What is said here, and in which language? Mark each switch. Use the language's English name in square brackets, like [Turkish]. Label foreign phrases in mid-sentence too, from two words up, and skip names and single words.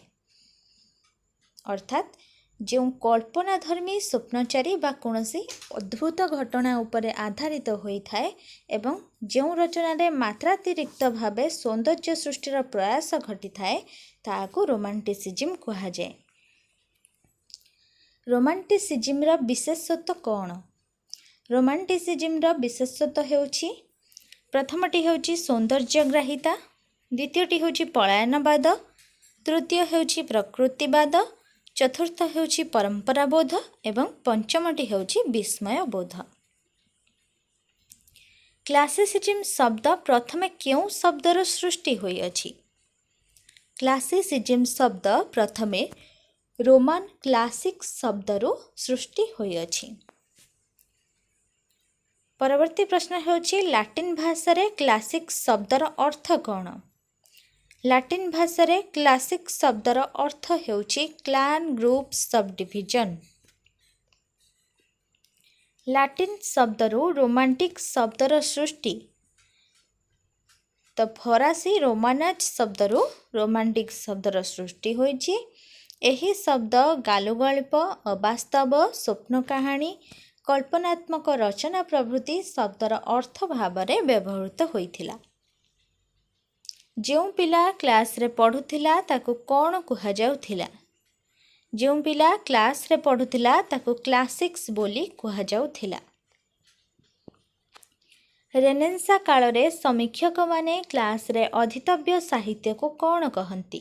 [Odia] ଅର୍ଥାତ ଯେଉଁ କଳ୍ପନାଧର୍ମୀ ସ୍ୱପ୍ନଚାରୀ ବା କୌଣସି ଅଦ୍ଭୁତ ଘଟଣା ଉପରେ ଆଧାରିତ ହୋଇଥାଏ ଏବଂ ଯେଉଁ ରଚନାରେ ମାତ୍ରାତିରିକ୍ତ ଭାବେ ସୌନ୍ଦର୍ଯ୍ୟ ସୃଷ୍ଟିର ପ୍ରୟାସ ଘଟିଥାଏ ତାହାକୁ ରୋମାଣ୍ଟିସିଜିମ କୁହାଯାଏ। ରୋମାଣ୍ଟିସିଜିମର ବିଶେଷତ୍ୱ କଣ? ରୋମାଣ୍ଟିସିଜିମର ବିଶେଷତ୍ୱ ହେଉଛି ପ୍ରଥମଟି ହେଉଛି ସୌନ୍ଦର୍ଯ୍ୟଗ୍ରାହିତା, ଦ୍ୱିତୀୟଟି ହେଉଛି ପଳାୟନବାଦ, ତୃତୀୟ ହେଉଛି ପ୍ରକୃତିବାଦ, ଚତୁର୍ଥ ହେଉଛି ପରମ୍ପରାବୋଧ ଏବଂ ପଞ୍ଚମଟି ହେଉଛି ବିସ୍ମୟବୋଧ। କ୍ଲାସିସିଜିମ ଶବ୍ଦ ପ୍ରଥମେ କେଉଁ ଶବ୍ଦର ସୃଷ୍ଟି ହୋଇଅଛି? କ୍ଲାସିସିଜିମ ଶବ୍ଦ ପ୍ରଥମେ ରୋମାନ କ୍ଲାସିକ ଶବ୍ଦରୁ ସୃଷ୍ଟି ହୋଇଅଛି। ପରବର୍ତ୍ତୀ ପ୍ରଶ୍ନ ହେଉଛି ଲାଟିନ ଭାଷାରେ କ୍ଲାସିକ ଶବ୍ଦର ଅର୍ଥ କଣ? ଲାଟିନ ଭାଷାରେ କ୍ଲାସିକ ଶବ୍ଦର ଅର୍ଥ ହେଉଛି [English] clan, group, sub division. [Odia] ଲାଟିନ ଶବ୍ଦରୁ ରୋମାଣ୍ଟିକ ଶବ୍ଦର ସୃଷ୍ଟି ତ ଫରାସୀ ରୋମାନାଜ ଶବ୍ଦରୁ ରୋମାଣ୍ଟିକ ଶବ୍ଦର ସୃଷ୍ଟି ହୋଇଛି। ଏହି ଶବ୍ଦ ଗାଲୁଗଳ୍ପ, ଅବାସ୍ତବ, ସ୍ୱପ୍ନ କାହାଣୀ, କଳ୍ପନାତ୍ମକ ରଚନା ପ୍ରଭୃତି ଶବ୍ଦର ଅର୍ଥ ଭାବରେ ବ୍ୟବହୃତ ହୋଇଥିଲା। ଯେଉଁ ପିଲା କ୍ଲାସରେ ପଢ଼ୁଥିଲା ତାକୁ କ'ଣ କୁହାଯାଉଥିଲା? ଯେଉଁ ପିଲା କ୍ଲାସରେ ପଢ଼ୁଥିଲା ତାକୁ କ୍ଲାସିକ୍ସ ବୋଲି କୁହାଯାଉଥିଲା। ରେନେସାଁ କାଳରେ ସମୀକ୍ଷକମାନେ କ୍ଲାସରେ ଅଧୀତବ୍ୟ ସାହିତ୍ୟକୁ କ'ଣ କହନ୍ତି?